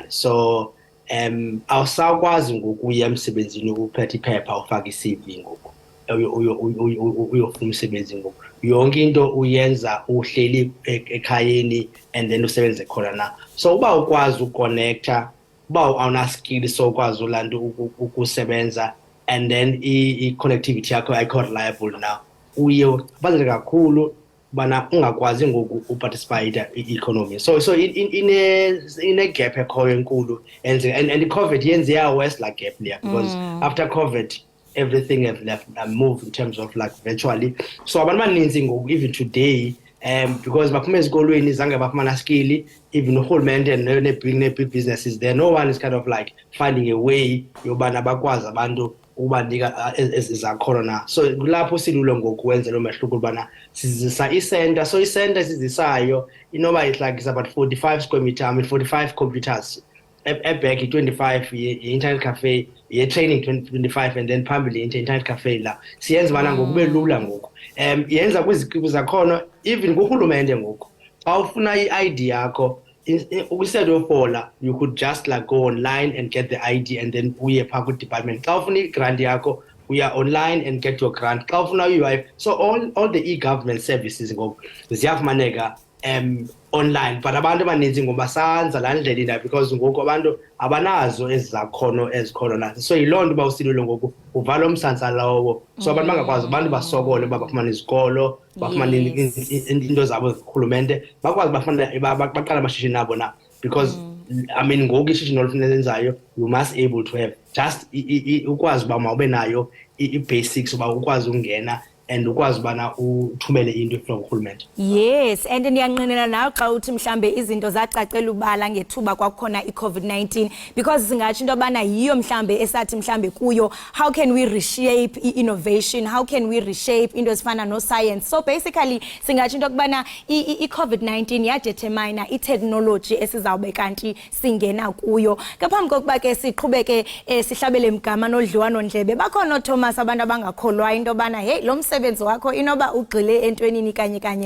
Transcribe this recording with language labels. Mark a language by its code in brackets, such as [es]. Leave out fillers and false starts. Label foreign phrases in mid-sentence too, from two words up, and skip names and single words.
[xh] So awusakwazi ngoku uya emsebenzini uphethe iphepha ufake i-CV ngoku uyofuna umsebenzi ngoku. Yonke into uyenza uhleli ekhayeni [en] and then [xh] usebenze khona na. So uba ukwazi uconnecta, uba awunaskill so ukwazi ulanto ukusebenza, [en] and then [xh] i-connectivity yakho ayikho [en] reliable now, [xh] uye kubaluleke kakhulu bana ungakwazi ngoku uparticipate i-economy. So ine-gap ekhoyo enkulu, and i-COVID yenze ya-worse la gap leya, [en] because after COVID everything have left and moved in terms of like virtually. [xh] So abantu abaninzi ngoku [en] even today because [xh] baphuma ezikolweni zange bafumana skill, even urhulumente [en] ne-big businesses there, no one is kind of like finding a way [xh] yobana bakwazi abantu ukubanika ezakhono na. So kulapho silula ngoku wenza lo mehluko ubana sizisa i-center. So i-center sizisayo inoba [en] it's about 45 square meter, 45 computers, [xh] eback 25 ye-internet cafe, ye-training 25, [en] and then [xh] phambili internet cafe la siyenza bana ngoku kube lula ngoku. Yenza kwizikipu zakhono, even kurhulumente ngoku xa ufuna i-ID yakho, [en] instead of fola, you could just like go online and get the ID, and then [xh] uye phaa kwi-department. Xa ufuna i-grant yakho, uya [en] online and get your grant. [xh] Xa ufuna i-UIF, [en] so all the e-government services [xh] ngoku ziyafumaneka online, but abantu abaninzi ngoku basanza laa ndlela indawo, because ngoku abantu abanazo ezi zakhono ezikhono na. So yiloo nto uba usilule ngoku uvala umsantsa lowo, so abantu bangakwazi, abantu basokole uba bafumane izikolo, bafumane into zabo zirhulumente, bakwazi baqala amashishini abo na, [en] because I mean [xh] ngoku ishishini olufuna lenzayo, [en] you must able to have just [xh] ukwazi uba mawube nayo i-basics uba ukwazi ungena and ukwazi ubana uthumele into from urhulumente. Yes, and ndiyanqinela nawe xa uthi mhlambe izinto zacacela ubala ngethuba kwakhona i-COVID-19, because singatsho into yobana yiyo mhlambe esathi mhlambe kuyo, [en] how can we reshape i-innovation, how can we reshape [xh] into ezifana [en] no-science. So basically [xh] singatsho into yokubana i-COVID-19 yadetermine i-technology esizawube kanti singena kuyo. Ngaphambi kokuba ke siqhubeke sihlabele mgama nodliwano-ndlebe, bakhona ooThomas abantu abangakholwayo into yobana hey lo msebenzi wakho inoba ugxile entwenini kanye.